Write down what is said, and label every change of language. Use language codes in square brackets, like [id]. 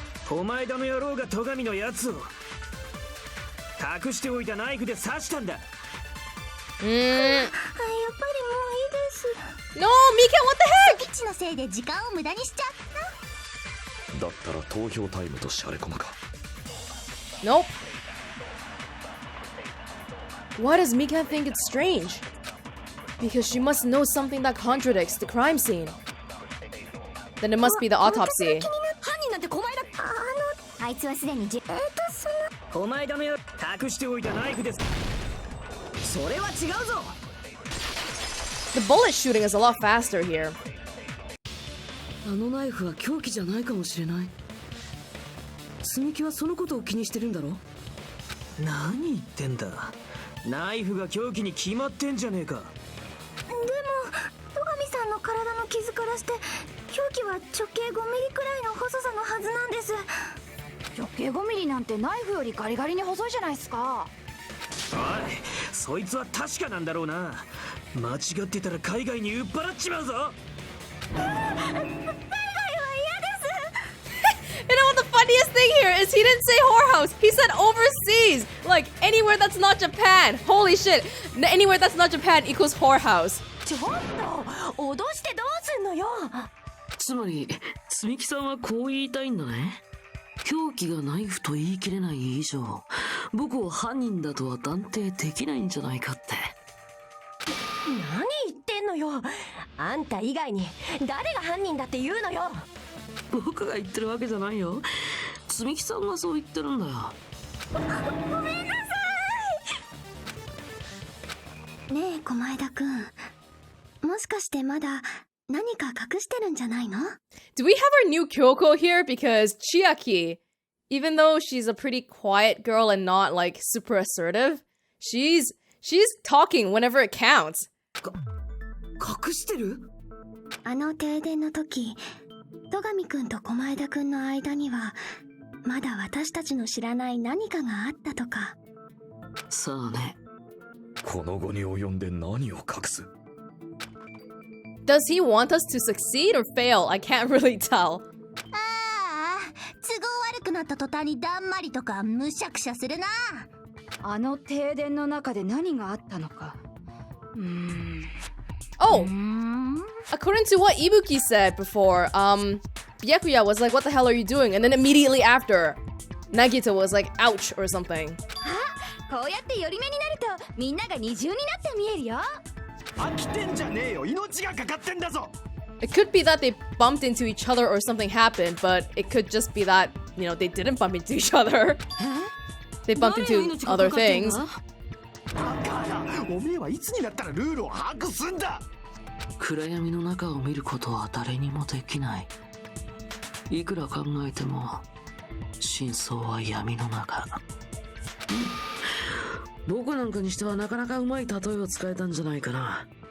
[ja] お前だの野郎が戸上のやつを隠しておいたナイフで刺したんだ。やっぱりもういいです。 [en] No, Mika, what the heck? [ja] 基地のせいで時間を無駄にしちゃった。だったら投票タイムとシャレコマか。 [en] Nope. Why does Mika think it's strange? Because she must know something that contradicts the crime scene. Then it must be the autopsy. [ja] 犯人なんて狛江田。あいつはすでにお前だの野郎隠しておいたナイフです。それは違うぞ。 [en] The bullet shooting is a lot faster here. [ja] あのナイフは凶器じゃないかもしれない。積み木はそのことを気にしてるんだろ。何言ってんだ。ナイフが凶器に決まってんじゃねえか。でも戸上さんの体の傷からして凶器は直径5ミリくらいの細さのはずなんです。直径5ミリなんてナイフよりガリガリに細いじゃないですか。おい、そいつは確かなんだろうな。間違ってたら海外に売っ払っちまうぞ。 [en] You know what the funniest thing here is? He didn't say whorehouse. He said overseas. Like anywhere that's not Japan. Holy shit. Anywhere that's not Japan equals whorehouse. [ja] ちょっと脅してどうすんのよ。つまり積木さんはこう言いたいんだね。凶器がナイフと言い切れない以上、僕を犯人だとは断定できないんじゃないかって。何言ってんのよ。あんた以外に誰が犯人だって言うのよ。僕が言ってるわけじゃないよ。積木さんがそう言ってるんだよ。ごめんなさい。ねえ狛江田くん、もしかしてまだ何か隠してるんじゃないの？ [en] Do we have our new Kyoko here? Because Chiaki, even though she's a pretty quiet girl and not like super assertive, she's talking whenever it counts. [ja] 隠してる？あの停電の時、戸上くんと狛江田くんの間にはまだ私たちの知らない何かがあったとか。さあね。この後に及んで何を隠す？ [en] Does he want us to succeed or fail? I can't really tell. [ja] ああ、都合悪くなった途端にだんまりとかむしゃくしゃするな。あの停電の中で何があったのか。 [en] Oh, according to what Ibuki said before, Byakuya was like, "What the hell are you doing?" And then immediately after, Nagito was like, "Ouch" or something. [ja] こうやって寄り目になるとみんなが二重になって見えるよ。飽きてんじゃねえよ。命がかかってんだぞ。 [en] It could be that they bumped into each other or something happened, but it could just be that, you know, they didn't bump into each other. They bumped into other things. [ja] だからおめえはいつになったらルールを把握すんだ。暗闇の中を見ることは誰にもできない。いくら考えても真相は闇の中。僕なんかにしてはなかなかうまい例えを使えたんじゃないかな。